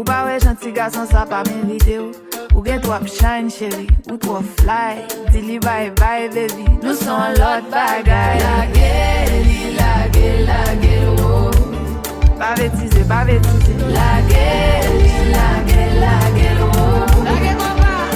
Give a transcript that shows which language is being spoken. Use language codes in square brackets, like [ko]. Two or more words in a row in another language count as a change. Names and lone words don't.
[ht] pa wè janti gason sa pa merite ou gen trop shine chéri, ou trop fly, dili [en] bye bye baby, [ht] nou son lot bagay. La gel, oh. Pa vetize, la gel, oh. La gel, papa.